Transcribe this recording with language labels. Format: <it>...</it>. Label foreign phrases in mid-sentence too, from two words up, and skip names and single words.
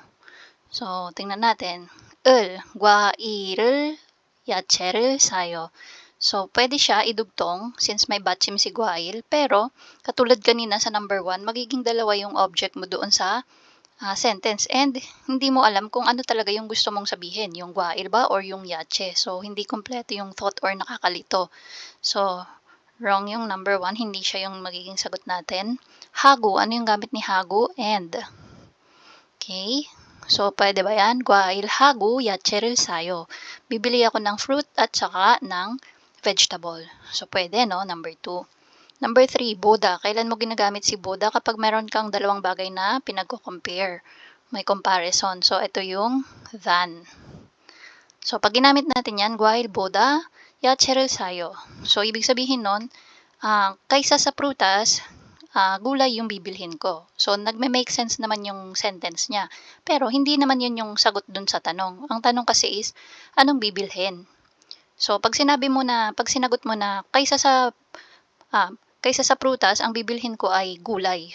<tl>So, tingnan natin.</tl> <ko>과일을 야채를 사요.</ko> <tl>So, pwede siya idugtong since may batchim si 과일. Pero, katulad kanina sa number 1, magiging dalawa yung object mo doon sa sentence. And, hindi mo alam kung ano talaga yung gusto mong sabihin. Yung 과일 ba or yung yache. So, hindi kompleto yung thought or nakakalito. So, wrong yung number 1, hindi siya yung magiging sagot natin. Hago, ano yung gamit ni hago?</tl> <en>And. Okay, so</en> <tl>pwede ba yan?</tl> <ko>과일 하고 야채를 사요.</ko> <tl>Bibili ako ng fruit at saka ng vegetable. So pwede, no? Number 2. Number 3, boda. Kailan mo ginagamit si boda? Kapag meron kang dalawang bagay na pinag-compare. May comparison. So ito yung than. So pag ginamit natin yan,</tl> <ko>과일 보다 야채를 사요.</ko> <tl>So ibig sabihin nun, kaysa sa prutas, gulay yung bibilhin ko. So, nagme-make sense naman yung sentence niya. Pero, hindi naman yun yung sagot dun sa tanong. Ang tanong kasi is, anong bibilhin? So, pag sinagot mo na, kaysa sa prutas, ang bibilhin ko ay gulay.</tl>